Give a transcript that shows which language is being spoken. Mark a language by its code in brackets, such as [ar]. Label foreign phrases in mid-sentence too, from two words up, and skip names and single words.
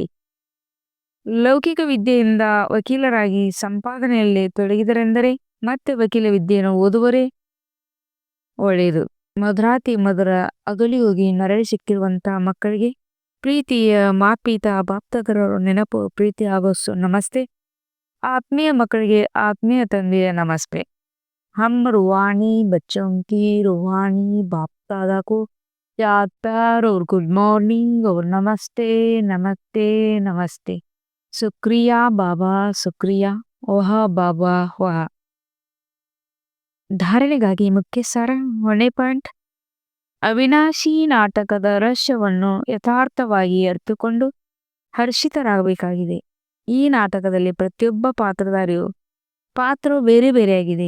[kn] ಲೌಕಿಕ ವಿದ್ಯೆಯಿಂದ ವಕೀಲರಾಗಿ ಸಂಪಾದನೆಯಲ್ಲಿ ತೊಡಗಿದರೆಂದರೆ ಮತ್ತೆ ವಕೀಲ ವಿದ್ಯೆಯನ್ನು ಓದುವರೇ ಒಳ್ಳೆಯದು. ಮಧುರಾತಿ ಮಧುರ ಅಗಲಿ ಹೋಗಿ ನರಳಿ ಸಿಕ್ಕಿರುವಂತಹ ಮಕ್ಕಳಿಗೆ ಪ್ರೀತಿಯ ಮಾಪೀತ ಬಾಪ್ತಕರವರ ನೆನಪು, ಪ್ರೀತಿ ಹಾಗೂ ನಮಸ್ತೆ. ಆತ್ಮೀಯ ಮಕ್ಕಳಿಗೆ ಆತ್ಮೀಯ ತಂದೆಯ ನಮಸ್ತೆ. [hi] हम रूहानी बच्चों की रूहानी बाप दादा को याद प्यार और [en] good morning [hi] और नमस्ते नमस्ते नमस्ते. शुक्रिया बाबा शुक्रिया. [kn] ಓಹ ಬಾಬಾ ವಾಹ. ಧಾರಣೆಗಾಗಿ ಮುಖ್ಯ ಸಾರ. 1 ಪಾಯಿಂಟ್. ಅವಿನಾಶಿ ನಾಟಕದ ರಹಸ್ಯವನ್ನು ಯಥಾರ್ಥವಾಗಿ ಅರಿತುಕೊಂಡು ಹರ್ಷಿತರಾಗಬೇಕಾಗಿದೆ. ಈ ನಾಟಕದಲ್ಲಿ ಪ್ರತಿಯೊಬ್ಬ ಪಾತ್ರಧಾರಿಯು ಪಾತ್ರವು ಬೇರೆ ಬೇರೆಯಾಗಿದೆ.